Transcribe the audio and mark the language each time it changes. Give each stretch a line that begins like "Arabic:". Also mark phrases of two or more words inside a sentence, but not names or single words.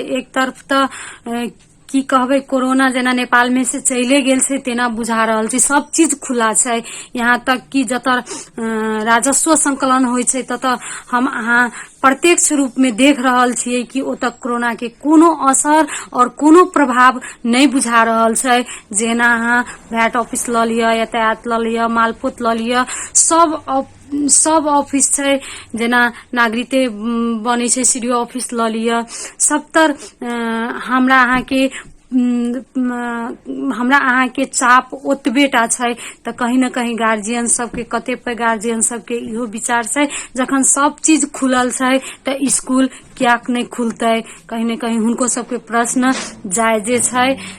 Maithili: एक तरफ त की कहबे कोरोना जेना नेपाल में से चले गेल छै तेना बुझा रहल छै, सब चीज खुला छै, यहाँ तक कि जत राजस्व संकलन होय छै तत हम अहाँ प्रत्यक्ष रूप में देख रहल छियै कि ओतऽ कोरोना के कोनो असर और कोनो प्रभाव नहीं बुझा रहल छै। जेना अहाँ
English: VAT office
Maithili: ल लिया, यातायात ल लिया, मालपोत ल लिया, सब ऑफिस छै, जेना नागरिकते बने छै
English: CDO office
Maithili: ल लिया, सब तर हमरा अहाँ के चाप ओतबेटा छै। त कहीं न कहीं गार्जियन सबके कतेक गार्जियन सबके इहो विचार छै जखन सब चीज खुलल छै त स्कूल कियाक नहीं खुलतै, कहीं न कहीं हुनको सबके प्रश्न जायजे छै।